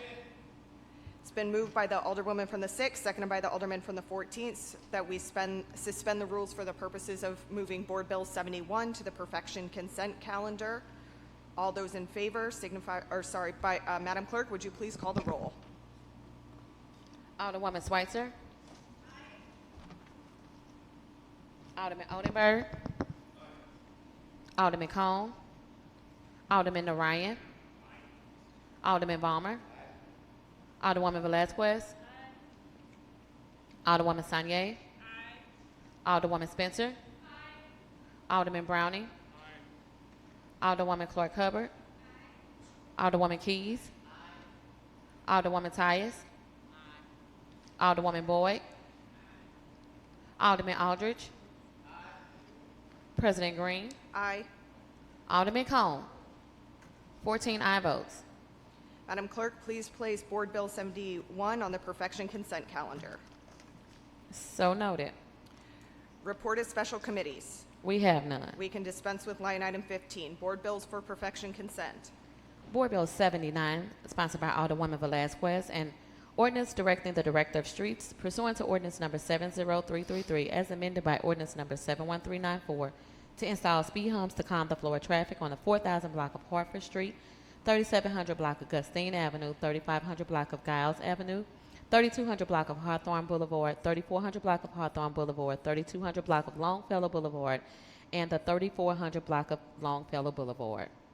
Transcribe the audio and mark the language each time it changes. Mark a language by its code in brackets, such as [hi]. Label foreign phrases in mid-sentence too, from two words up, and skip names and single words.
[en] It's been moved by the Alderwoman from the 6th, seconded by the Alderman from the 14th, that we suspend the rules for the purposes of moving Board Bill 71 to the perfection consent calendar. All those in favor signify, Madam Clerk, would you please call the roll? Alderwoman Schweitzer. Alderman Odenberg. Alderman Cone. Alderman Narayan. Alderman Balmer. Alderwoman Velazquez. Alderwoman Sanier. Alderwoman Spencer. Alderman Browning. Alderwoman Clark Hubbard. Alderwoman Keys. Alderwoman Tyus. Alderwoman Boyd. Alderman Aldridge. President Green. Aye. Alderman Cone. 14 aye votes. Madam Clerk, please place Board Bill 71 on the perfection consent calendar. So noted. Report of special committees. We have none. We can dispense with line item 15, Board Bills for perfection consent. Board Bill 79, sponsored by Alderwoman Velazquez, and ordinance directing the Director of Streets pursuant to ordinance number 70333 as amended by ordinance number 71394 to install speed humps to calm the flow of traffic on the 4000 block of Hartford Street, 3700 block of Gustine Avenue, 3500 block of Giles Avenue, 3200 block of Hawthorne Boulevard, 3400 block of Hawthorne Boulevard, 3200 block of Longfellow Boulevard, and the 3400 block of Longfellow Boulevard.